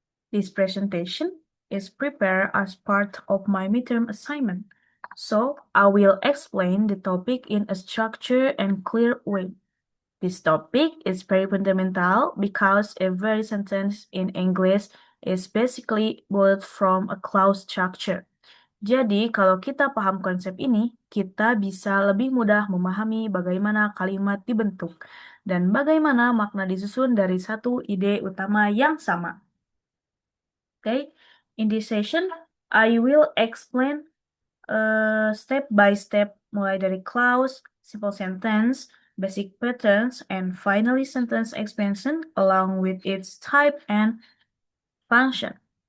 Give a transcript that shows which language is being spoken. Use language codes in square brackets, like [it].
[en] This presentation is prepared as part of my midterm assignment, so I will explain the topic in a structured and clear way. This topic is very fundamental because every sentence in English is basically built from a clause structure. [id] Jadi, kalau kita paham konsep ini, kita bisa lebih mudah memahami bagaimana kalimat dibentuk dan bagaimana makna disusun dari satu ide utama yang sama. [en] Okay, in this session, I will explain step by step [id] mulai dari [en] clause, simple sentence, basic patterns, and finally sentence expansion along with its type and function.